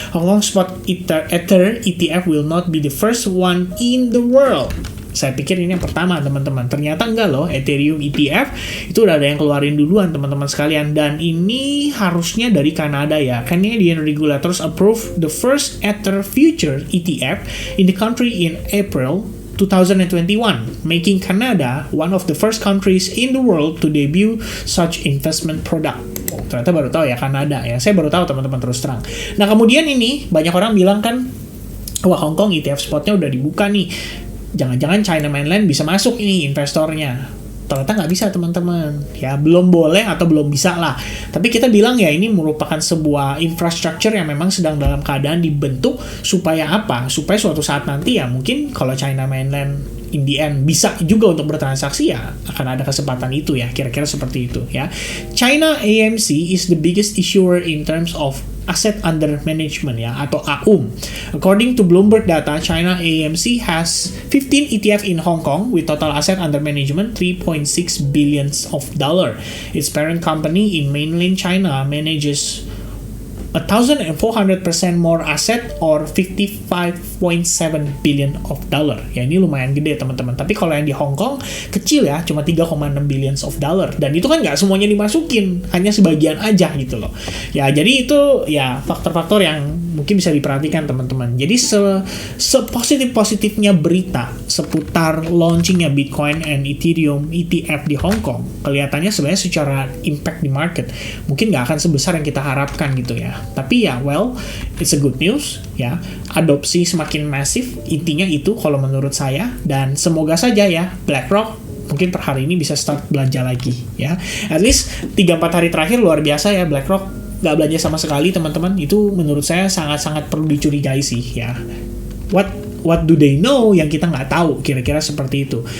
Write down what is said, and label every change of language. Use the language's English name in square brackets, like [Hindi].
[English] Hong Kong Spot Ether ETF will not be the first one in the world. [Indonesian] Saya pikir ini yang pertama, teman-teman. Ternyata enggak loh, Ethereum ETF itu udah ada yang keluarin duluan, teman-teman sekalian. Dan ini harusnya dari Kanada ya. [English] Canadian regulators approve the first Ether future ETF in the country in April 2021, making Canada one of the first countries in the world to debut such investment product. [Indonesian] Oh, ternyata baru tahu ya, Kanada ya. Saya baru tahu, teman-teman, terus terang. Nah, kemudian ini banyak orang bilang kan, wah, Hong Kong ETF spotnya udah dibuka nih. Jangan-jangan China Mainland bisa masuk ini investornya. Ternyata nggak bisa, teman-teman. Ya, belum boleh atau belum bisa lah. Tapi kita bilang ya, ini merupakan sebuah infrastructure yang memang sedang dalam keadaan dibentuk supaya apa? Supaya suatu saat nanti ya mungkin kalau China Mainland [English] in the end [Indonesian] bisa juga untuk bertransaksi, ya akan ada kesempatan itu ya, kira-kira seperti itu ya. [English] China AMC is the biggest issuer in terms of asset under management [Indonesian] ya, atau [English] AUM. According to Bloomberg data, China AMC has 15 ETF in Hong Kong with total asset under management $3.6 billion. Its parent company in mainland China manages 1,400% more asset or $55.7 billion. [Indonesian] Ya, ini lumayan gede, teman-teman. Tapi kalau yang di Hong Kong kecil ya, cuma $3.6 billion. Dan itu kan nggak semuanya dimasukin, hanya sebagian aja gitu loh. Ya, jadi itu ya faktor-faktor yang mungkin bisa diperhatikan, teman-teman. Jadi sepositif-positifnya berita seputar launchingnya Bitcoin and Ethereum ETF di Hong Kong, kelihatannya sebenarnya secara impact di market mungkin nggak akan sebesar yang kita harapkan gitu ya. Tapi ya, [English] well, it's a good news ya. [Indonesian] Adopsi semakin masif, intinya itu kalau menurut saya. Dan semoga saja ya BlackRock mungkin per hari ini bisa start belanja lagi ya. [English] At least [Indonesian] 3-4 hari terakhir luar biasa ya, BlackRock nggak belanja sama sekali, teman-teman. Itu menurut saya sangat-sangat perlu dicurigai sih ya. [English] What do they know [Indonesian] yang kita nggak tahu, kira-kira seperti itu.